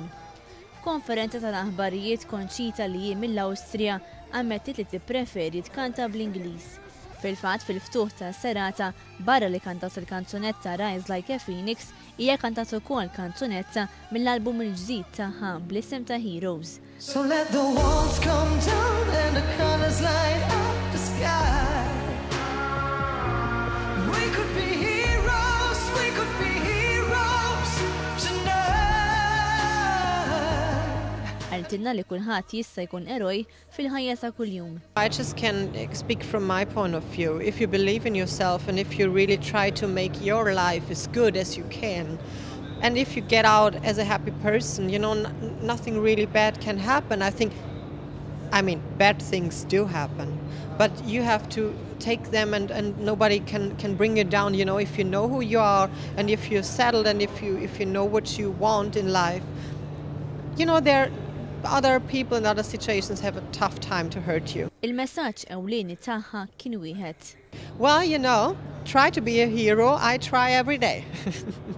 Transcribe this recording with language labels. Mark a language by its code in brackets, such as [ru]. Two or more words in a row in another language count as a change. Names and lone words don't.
[mt] F'konferenza tal-aħbarijiet Conchita li hi mill-Awstrija ammettit li tippreferi tkanta bl-Ingliż. Fil-fatt fil-ftuħ tas-serata barra li kantat il-kanzunetta Rise Like a Phoenix, hija kantat ukoll kanzunetta mill-album il-ġdid tagħha bl-isem ta' Heroes. [en] So let the walls come down and the colors light up the sky. We could be heroes tonight. [mt] Għaltilna li kulħadd jista' jkun eroj fil-ħajja ta' kuljum. [en] I just can speak from my point of view. If you believe in yourself and if you really try to make your life as good as you can, and if you get out as a happy person, you know, nothing really bad can happen. I mean, bad things do happen, but you have to take them and nobody can bring you down, you know, if you know who you are and if you're settled and if you know what you want in life. You know, there other people in other situations have a tough time to hurt you. [mt] Il-messaġġ ewlieni tagħha kien wieħed. [en] Well, you know, try to be a hero. I try every day.